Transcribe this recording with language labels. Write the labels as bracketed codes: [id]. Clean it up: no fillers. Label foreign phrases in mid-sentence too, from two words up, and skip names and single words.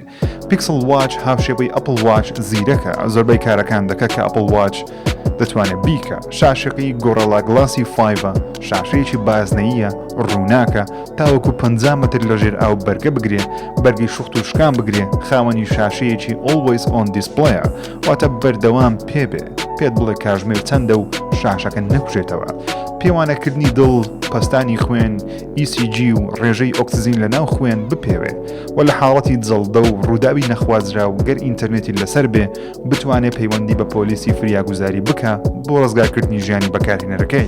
[ckb] پیکسل واچ هاوشێوەی ئەپل واچ زیرەکە زۆربەی کارەکان دەکە کە ئەپل واچ دەتوانێت بیکە شاشەکەی گۆڕەڵا گڵاسی 5 شاشەیەکی بازنەیە ڕووناکە تاوەکو 50 متر لەژێر ئاو بەرگە بگرێ بەرگی شوخت و شکان بگرێ خاوەنی شاشەیەکی [en] always on display [ckb] واتە بەردەوام پێبێ پێت بڵێ کاژمێر چەندە و شاشەکە نەکوژێتەوە. پێوانەکردنی دڵ پەستانی خوێن ECG و ڕێژەی ئۆکسزین لە ناو خوێن بپێوێ و لە حاڵەتی جەڵدە و ڕووداوی نەخوازرا و گەر ئینتەرنێتی لەسەر بێ بتوانێت پەیوەندی بە پۆلیسی فریاگوزاری بکە بۆ ڕزگارکردنی ژیانی بەکارهێنەرەکەی.